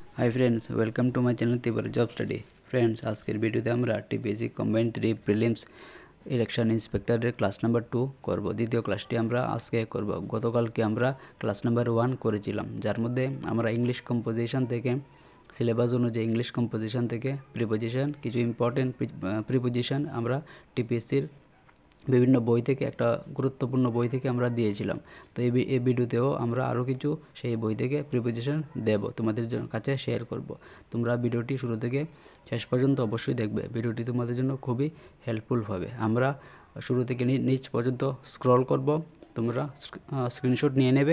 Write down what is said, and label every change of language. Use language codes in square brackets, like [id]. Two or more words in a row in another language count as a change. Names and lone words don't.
[en] Hi friends welcome to my channel Tripura Job Study. [bn] ফ্রেন্ডস আজকাল ভিডিওতে আমরা [en] TPSC combined 3 prelims election inspector class number 2 [bn] करब। দ্বিতীয় ক্লাসটি আমরা আজকে করব। গতকালকে আমরা [en] class number 1 [bn] করেছিলাম, যার মধ্যে আমরা [en] English composition [bn] থেকে সিলেবাস অনুযায়ী [en] English composition [bn] থেকে প্রিপোজিশন কিছু [en] important preposition [bn] আমরা টিপিএসসির বিভিন্ন বই থেকে একটা গুরুত্বপূর্ণ বই থেকে আমরা দিয়েছিলাম। তো এই ভিডিওতেও আমরা আরও কিছু সেই বই থেকে প্রিপোজিশন দেব, তোমাদের কাছে শেয়ার করব। তোমরা ভিডিওটি শুরু থেকে শেষ পর্যন্ত অবশ্যই দেখবে, ভিডিওটি তোমাদের জন্য খুবই হেল্পফুল হবে। আমরা শুরু থেকে নিচ পর্যন্ত স্ক্রল করব, তোমরা স্ক্রিনশট নিয়ে নেবে।